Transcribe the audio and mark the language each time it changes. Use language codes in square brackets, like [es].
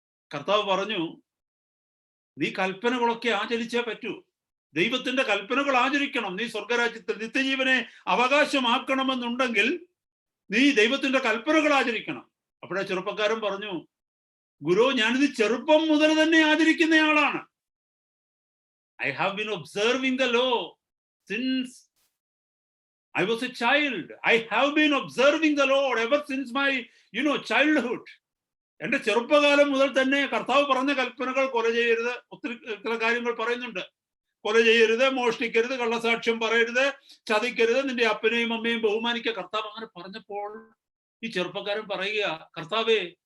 [ml] കർത്താവ് പറഞ്ഞു, നീ കൽപ്പനകളൊക്കെ ആചരിച്ചേ പറ്റൂ. ദൈവത്തിന്റെ കൽപ്പനകൾ ആചരിക്കണം. നീ സ്വർഗരാജ്യത്തിൽ നിത്യജീവനെ അവകാശമാക്കണമെന്നുണ്ടെങ്കിൽ നീ ദൈവത്തിന്റെ കൽപ്പനകൾ ആചരിക്കണം. അപ്പോഴേ ചെറുപ്പക്കാരൻ പറഞ്ഞു, ഗുരു, ഞാനിത് ചെറുപ്പം മുതൽ തന്നെ ആചരിക്കുന്നയാളാണ്. [en] I have been observing the law since I was a child. I have been observing the Lord ever since my, childhood. [ml] എന്റെ ചെറുപ്പകാലം മുതൽ തന്നെ കർത്താവ് പറഞ്ഞ കൽപ്പനകൾ, കൊല ചെയ്യരുത്, ഒത്തിരി കാര്യങ്ങൾ പറയുന്നുണ്ട്. കൊല ചെയ്യരുത്, മോഷ്ടിക്കരുത്, കള്ളസാക്ഷ്യം പറയരുത്, ചതിക്കരുത്, നിന്റെ അപ്പനെയും അമ്മയും ബഹുമാനിക്കുക. കർത്താവ് അങ്ങനെ പറഞ്ഞപ്പോൾ ഈ ചെറുപ്പക്കാരൻ പറയുക, കർത്താവേ,